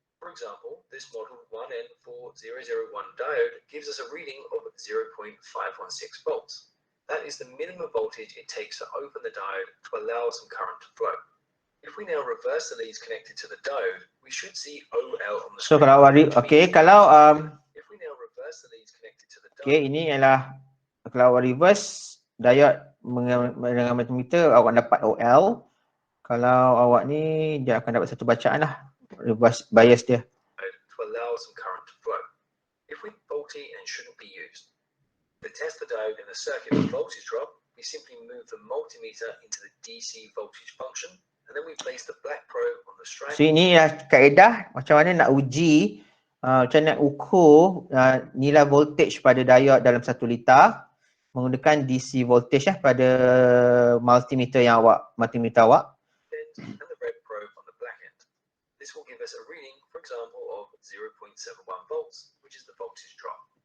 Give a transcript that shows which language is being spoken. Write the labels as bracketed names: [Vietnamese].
[English] For example, this model 1N4001 diode gives us a reading of 0.516 volts. That is the minimum voltage it takes to open the diode to allow some current to flow. If we now reverse the leads connected to the diode, we should see OL on the So screen. [Malay] kalau kalau [English] If we now reverse the leads connected to the diode, [Malay] ini ialah kalau reverse diode dengan multimeter awak dapat OL. Kalau awak ni dia akan dapat satu bacaan lah, reverse bias dia. [English] to allow some current to flow. If we're faulty and shouldn't be used, to test the diode in a circuit with voltage drop, we simply move the multimeter into the DC voltage function, and then we place the black probe on the stripe. [Malay] So ini ialah kaedah macam mana nak uji, macam mana nak ukur nilai voltage pada diode dalam 1 liter menggunakan DC voltage pada multimeter awak. [English] And the red probe on the black end. This will give us a reading, for example, of 0.71 volts, which is the voltage drop.